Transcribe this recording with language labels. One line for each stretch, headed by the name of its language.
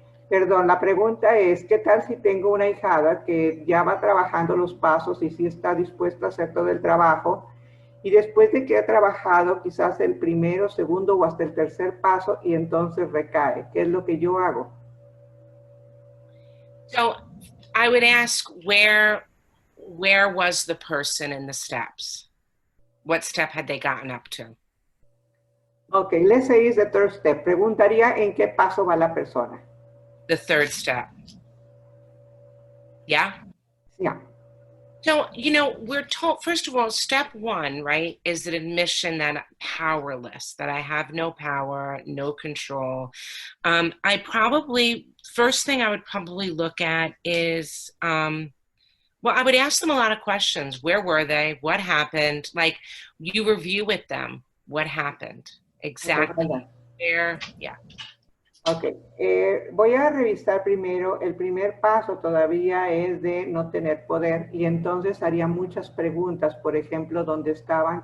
Spanish: Perdón, la pregunta es, ¿qué tal si tengo una ahijada que ya va trabajando los pasos y sí está dispuesta a hacer todo el trabajo, y después de que ha trabajado quizás el primero, segundo o hasta el tercer paso y entonces recae? ¿Qué es lo que yo hago?
English: So I would ask where was the person in the steps? What step had they gotten up to? Okay, let's say it's the third step.
Spanish: Preguntaría en qué paso va la persona.
English: The third step. Yeah? Yeah. So, we're told, first of all, step 1, right, is an admission that I'm powerless, that I have no power, no control. First thing I would probably look at is, I would ask them a lot of questions. Where were they? What happened? Like, you review with them what happened. Exactly. Where, yeah.
Spanish: Ok, voy a revisar primero. El primer paso todavía es de no tener poder, y entonces haría muchas preguntas, por ejemplo, ¿dónde estaban?